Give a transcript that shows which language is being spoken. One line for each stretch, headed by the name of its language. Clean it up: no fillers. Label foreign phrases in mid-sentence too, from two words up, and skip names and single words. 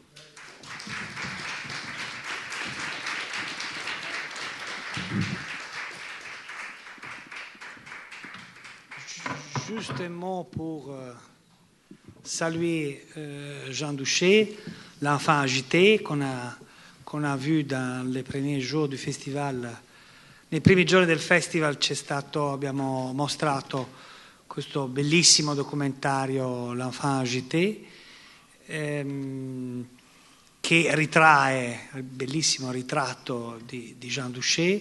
French: Juste un mot pour saluer Jean Douchet, l'enfant agité qu'on a vu dans les premiers jours du festival.
Italian: Nei primi giorni del festival abbiamo mostrato questo bellissimo documentario L'enfant agité, che ritrae il bellissimo ritratto di Jean Douchet.